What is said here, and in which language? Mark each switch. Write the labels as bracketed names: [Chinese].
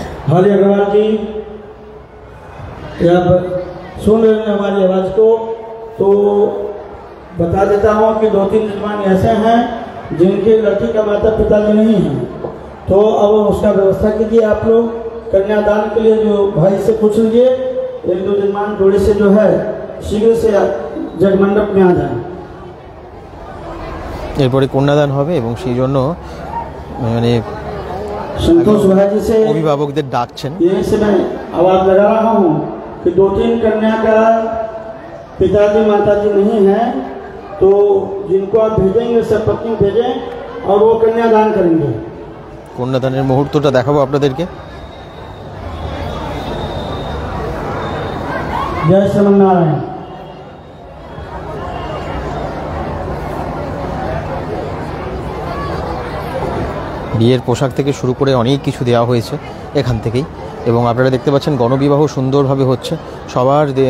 [Hindi] हरि अग्रवाल जी, जब सुन रहे हैं हमारी आवाज़ को तो बता देता हूँ कि 2-3 जजमान ऐसे हैं जिनके लड़की का माता पिता नहीं है, तो अब उसका व्यवस्था कीजिए आप लोग। कन्यादान के लिए जो भाई से पूछ लीजिए, 1-2 जजमान जोड़े से जो है शीघ्र से जगमंडप में आ जाए। [Bangla] এরপরে কন্যাদান হবে এবং সেই জন্য মানে [Hindi] संतोष भाई जी से [Bangla] অভিভাবকদের ডাকছেন। [Hindi] यही से मैं आवाज लगा रहा हूँ कि 2-3 कन्या का पिताजी माताजी नहीं है, तो जिनको आप भेजेंगे सब पत्नी भेजें और वो कन्यादान करेंगे। [Bangla] কন্যাদানের মুহূর্তটা দেখাবো আপনাদেরকে। [Hindi] जय श्रीमन्नारायण। [Bangla] বিয়ের পোশাক থেকে শুরু করে অনেক কিছু দেওয়া হয়েছে এখান থেকেই, এবং আপনারা দেখতে পাচ্ছেন গণবিবাহ সুন্দরভাবে হচ্ছে সবার।